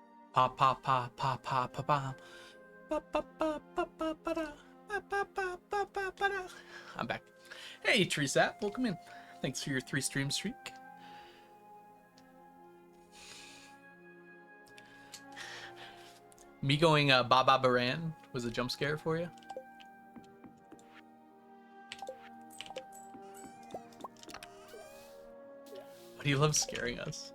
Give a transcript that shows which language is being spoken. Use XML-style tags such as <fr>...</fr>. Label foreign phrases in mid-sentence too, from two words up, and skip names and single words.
<en>Pa pa pa pa pa pa pa. Pa pa pa pa pa pa da. Pa pa pa pa pa pa da. I'm back. Hey, Tresap, welcome in. Thanks for your 3-stream streak. Me going Baba Baran was a jump scare for you? But he loves scaring us.</en>